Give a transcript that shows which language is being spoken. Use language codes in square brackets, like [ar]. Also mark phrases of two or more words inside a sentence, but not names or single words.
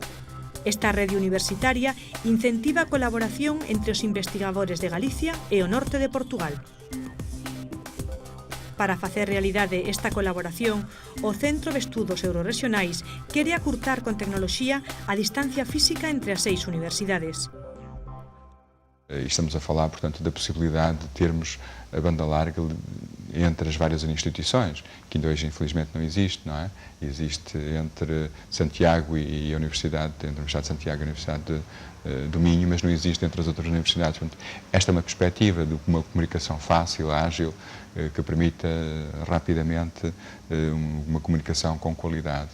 [gl] Esta rede universitaria incentiva a colaboración entre os investigadores de Galicia e o norte de Portugal. Para facer realidade esta colaboración, o Centro de Estudos Eurorrexionais quere acurtar con tecnoloxía a distancia física entre as 6 universidades. [pt] Estamos a falar, portanto, da possibilidade de termos a banda larga entre as várias instituições, que ainda hoje, infelizmente, não existe, não é? Existe entre Santiago e a Universidade, entre a Universidade de Santiago e a Universidade do Minho, mas não existe entre as outras universidades. Portanto, esta é uma perspectiva de uma comunicação fácil, ágil, que permita rapidamente uma comunicação com qualidade.